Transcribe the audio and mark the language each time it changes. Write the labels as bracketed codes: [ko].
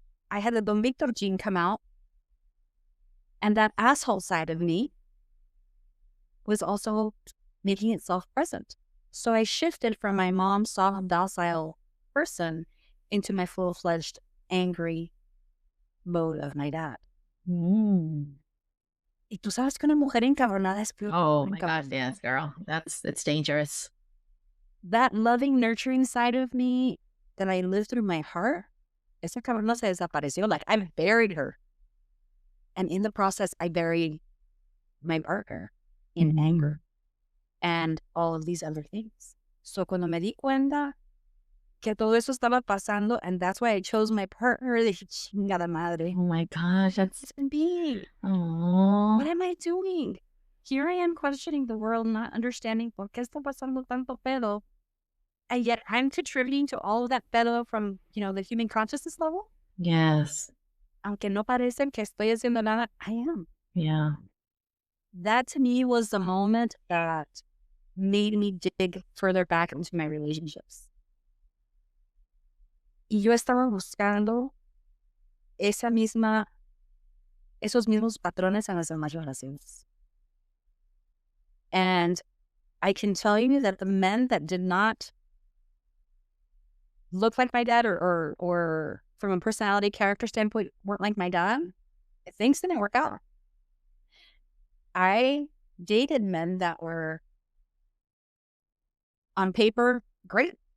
[en] I had the Don Victor gene come out. And that asshole side of me was also making itself present. So I shifted from my mom's soft, docile person into my full-fledged, angry mode of my dad. Mm. [es] Y tú sabes que una mujer encabronada es peor. [en] Oh my God, yes, girl. It's dangerous. That loving, nurturing side of me that I lived through my heart, [es] esa cabrona se desapareció. [en] Like, I buried her. And in the process, I buried my partner in anger and all of these other things. [es] So cuando me di cuenta que todo eso estaba pasando, [en] and that's why I chose my partner, [es] dije, chingada madre. [en] Oh my gosh, that's Me. oh. What am I doing? Here I am questioning the world, not understanding [es] por qué está pasando tanto pedo. [en] And yet I'm contributing to all of that pedo from, the human consciousness level. Yes. [es] Aunque no parecen que estoy haciendo nada, [en] I am. Yeah. That to me was the moment that made me dig further back into my relationships. [es] Y yo estaba buscando esos mismos patrones en las demás relaciones. [en] And I can tell you that the men that did not look like my dad or from a personality character standpoint weren't like my dad, things didn't work out. I dated men that were on paper great.